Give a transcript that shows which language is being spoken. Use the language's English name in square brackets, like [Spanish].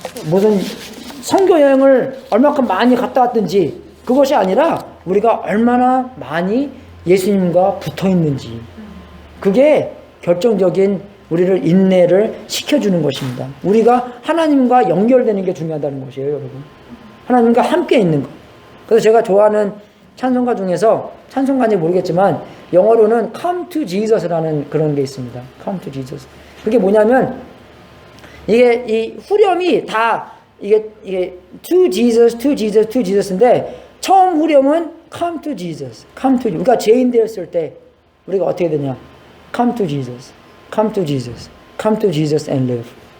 [Korean] 무슨 선교 여행을 얼마큼 많이 갔다 왔든지, 그것이 아니라 우리가 얼마나 많이 예수님과 붙어 있는지, 그게 결정적인 우리를 인내를 시켜주는 것입니다. 우리가 하나님과 연결되는 게 중요하다는 것이에요, 여러분. 하나님과 함께 있는 것. 그래서 제가 좋아하는 찬송가 중에서, 찬송가인지 모르겠지만 영어로는 Come to Jesus라는 그런 게 있습니다. [English] Come to Jesus. [Korean] 그게 뭐냐면, 이게 이 후렴이 다 이게 [English] to Jesus, to Jesus, to Jesus [Korean] 인데, 처음 후렴은 [English] Come to Jesus, Come to. [Korean] 우리가 죄인 되었을 때 우리가 어떻게 되냐? [English] Come to Jesus, Come to Jesus, Come to Jesus and live.